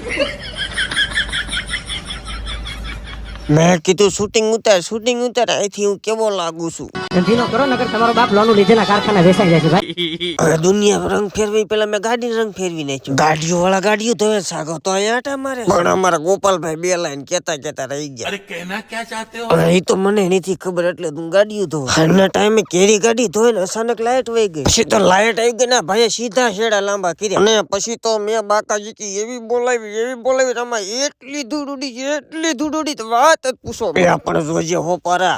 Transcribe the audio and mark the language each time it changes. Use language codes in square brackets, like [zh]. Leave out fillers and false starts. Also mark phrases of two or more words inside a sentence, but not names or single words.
[gu] મેં કીધું શૂટિંગ ઉતાર અહીંથી હું કેવો લાગુ છું. ધંધીનો કરો નકર તમારો બાપ લોનું લીધેલા કારખાના વેચાઈ જાય છે ભાઈ. હવે દુનિયા રંગ ફેરવી, પેલા મેં ગાડી રંગ ફેરવી નાખ્યું. ગાડીઓ વાળા ગાડીઓ ધોવે સાગો તો અહીંયા આટા મારે. પણ અમારા ગોપાલભાઈ 2 લાઈન કેતા રહી ગયા. [hi] अरे कहना क्या चाहते हो? [gu] એ તો મને નથી ખબર, એટલે તું ગાડીઓ ધોવ. હાલના ટાઈમે કેરી ગાડી ધોઈ ને અચાનક લાઈટ વહી ગઈ. પછી તો લાઈટ આવી ગઈ ને ભાઈ, સીધા છેડા લાંબા કર્યા. અને પછી તો મેં બાકાજી કી એવી બોલાવી આમાં એટલી ધૂળ ઉડી તો વાત જ પૂછો. એ આપણે જોજે હો પારા.